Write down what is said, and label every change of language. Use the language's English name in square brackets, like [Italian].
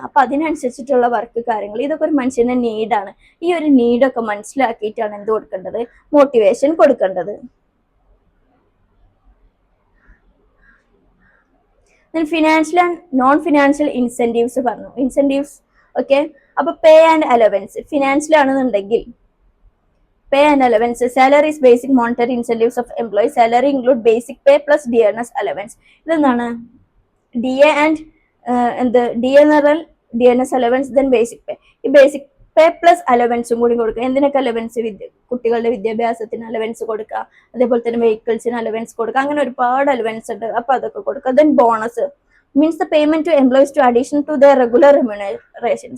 [Malayalam] അപ്പൊ അതിനനുസരിച്ചിട്ടുള്ള വർക്ക് കാര്യങ്ങൾ, ഇതൊക്കെ ഒരു മനുഷ്യന്റെ നീഡാണ്. ഈ ഒരു നീഡൊക്കെ മനസ്സിലാക്കിയിട്ടാണ് എന്ത് കൊടുക്കേണ്ടത്, മോട്ടിവേഷൻ കൊടുക്കേണ്ടത്. [English] Financial and non financial incentives പറഞ്ഞു. [Malayalam] Incentives okay. അപ്പൊ പേ ആൻഡ് അലവൻസ്. ഫിനാൻഷ്യൽ ആണെന്നുണ്ടെങ്കിൽ [English] pay and allowance. Salary is basic monetary incentives of employees. Salary include basic pay plus DNS allowance. [Malayalam] ഇതെന്താണ്? ഡി എ ആൻഡ് ഡി എന്ന് പറഞ്ഞാൽ [English] DNS allowance, [Malayalam] then basic pay. ഈ basic pay plus അലവൻസും കൂടി കൊടുക്കുക. എന്തിനൊക്കെ allowance? കുട്ടികളുടെ വിദ്യാഭ്യാസത്തിന് അലവൻസ് കൊടുക്കുക, അതേപോലെ തന്നെ വെഹിക്കിൾസിന് അലവൻസ് കൊടുക്കുക. അങ്ങനെ ഒരുപാട് അലവൻസ് ഉണ്ട്. അപ്പൊ അതൊക്കെ കൊടുക്കുക. [English] Then bonus means the payment to employees to addition to the regular remuneration.